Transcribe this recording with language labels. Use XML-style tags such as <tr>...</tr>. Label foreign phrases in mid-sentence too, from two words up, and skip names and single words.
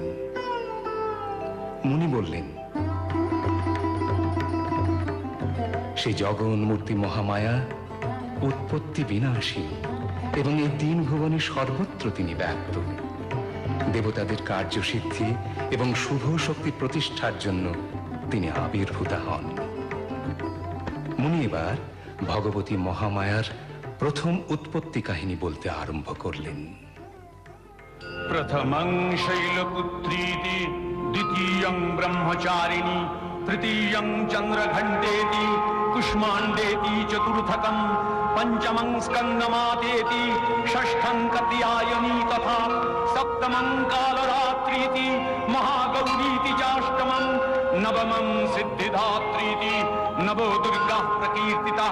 <bn>মুনি বললেন, সেই জগন মূর্তি মহামায়া উৎপত্তি বিনাশী এবং এই তিন ভুবনে সর্বত্র তিনি ব্যক্ত। দেবতাদের কার্যসিদ্ধি এবং শুভ শক্তি প্রতিষ্ঠার জন্য তিনি আবির্ভূতা হন। মুনি এবার ভগবতী মহামায়ার প্রথম উৎপত্তি কাহিনী বলতে আরম্ভ করলেন।</bn> <sa>प्रथमं शैलपुत्रीति, द्वितीयं ब्रह्मचारिणी, तृतीयं चन्द्रघण्टेति, कुष्माण्डेति, चतुर्थकं पञ्चमं स्कन्दमातेति, षष्ठं कात्यायनी तथा सप्तमं कालरात्रीति, महागौरीति चाष्टमं, नवमं सिद्धिदात्रीति, नवो दुर्गाः प्रकीर्तिताः।</sa>